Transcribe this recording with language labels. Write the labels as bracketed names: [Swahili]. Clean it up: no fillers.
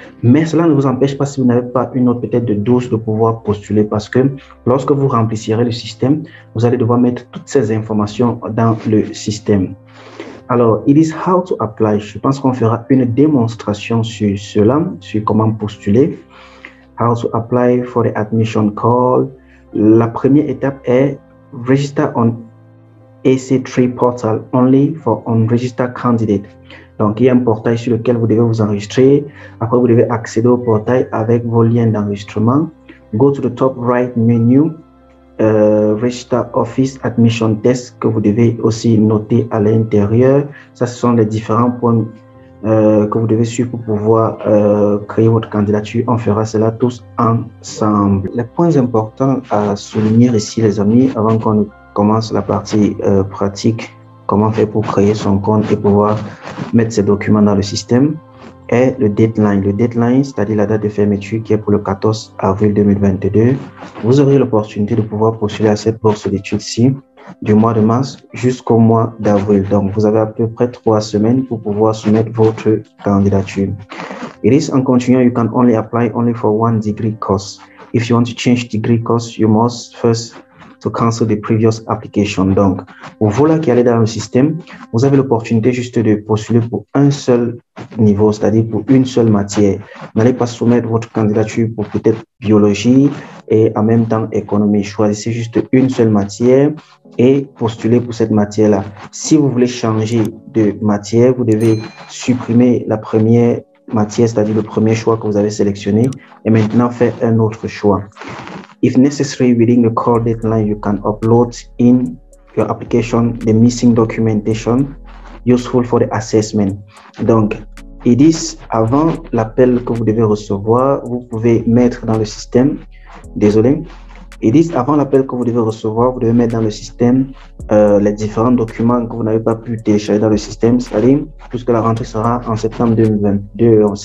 [French] Mais cela ne vous empêche pas, si vous n'avez pas une note peut-être de 12, de pouvoir postuler parce que lorsque vous remplissirez le système, vous allez devoir mettre toutes ces informations dans le système. Alors, [English] it is how to apply. [French] Je pense qu'on fera une démonstration sur cela, sur comment postuler. [English] How to apply for the admission call. [French] La première étape est [English] register on AC3 portal only for unregistered candidate. [French] Donc, il y a un portail sur lequel vous devez vous enregistrer. Après, vous devez accéder au portail avec vos liens d'enregistrement. [English] Go to the top right menu. Register Office Admission Test [French] que vous devez aussi noter à l'intérieur. Ça, ce sont les différents points que vous devez suivre pour pouvoir créer votre candidature. On fera cela tous ensemble. Les points importants à souligner ici, les amis, avant qu'on commence la partie pratique, comment faire pour créer son compte et pouvoir mettre ses documents dans le système, est le deadline. Le deadline, c'est-à-dire la date de fermeture qui est pour le 14 avril 2022. Vous aurez l'opportunité de pouvoir postuler à cette bourse d'études-ci du mois de mars jusqu'au mois d'avril. Donc, vous avez à peu près 3 semaines pour pouvoir soumettre votre candidature. [English] It is on continuing, you can only apply only for one degree course. If you want to change degree course, you must first to cancel the previous application. [French] Donc, pour vous là qui allez dans le système, vous avez l'opportunité juste de postuler pour un seul niveau, c'est-à-dire pour une seule matière. N'allez pas soumettre votre candidature pour peut-être biologie et en même temps économie. Choisissez juste une seule matière et postulez pour cette matière-là. Si vous voulez changer de matière, vous devez supprimer la première matière, c'est-à-dire le premier choix que vous avez sélectionné et maintenant faire un autre choix. [English] If necessary, within the call deadline, you can upload in your application the missing documentation useful for the assessment. [French] Donc, ils disent avant l'appel que vous devez recevoir, vous pouvez mettre dans le système, désolé, Ils disent avant l'appel que vous devez recevoir, vous devez mettre dans le système les différents documents que vous n'avez pas pu télécharger dans le système, c'est-à-dire puisque la rentrée sera en septembre 2022.